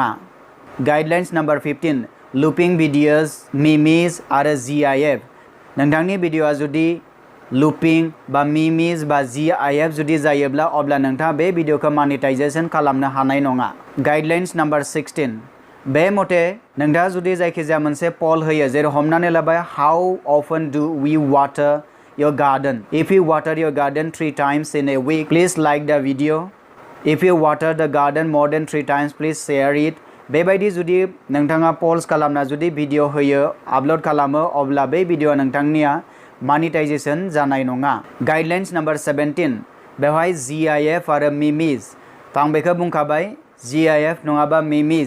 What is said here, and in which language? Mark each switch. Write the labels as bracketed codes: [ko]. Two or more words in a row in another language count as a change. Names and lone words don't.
[en] Guidelines number 15 looping videos, memes आरो GIF। [brx] नोंथांनि भिडिअआ जुदि लुपिं बा मिमिज बा GIF जुदि जायोब्ला अब्ला नोंथाङा बे भिडिअखौ मनिटाइजेशन खालामनो हानाय नङा। गाइडलाइन्स नम्बर 16 बे मथे नोंथाङा जुदि जायखिजाया मोनसे पल होयो, जेरै हमनानै लाबाय [en] How often do we water your garden. If you water your garden 3 times in a week, please like the video. If you water the garden more than 3 times, please share it. [brx] बेबायदि जुदि नोंथाङा पोल्स खालामना जुदि भिडिअ होयो, आपलोड खालामो अब्ला बे भिडिअ नोंथांनिया मनिटाइजेशन जानाय नङा। [en] Guidelines number 17 बेवहाय GIF आरो मिमिज। [brx] आं बेखौ बुंखाबाय, GIF नङाबा मिमिज।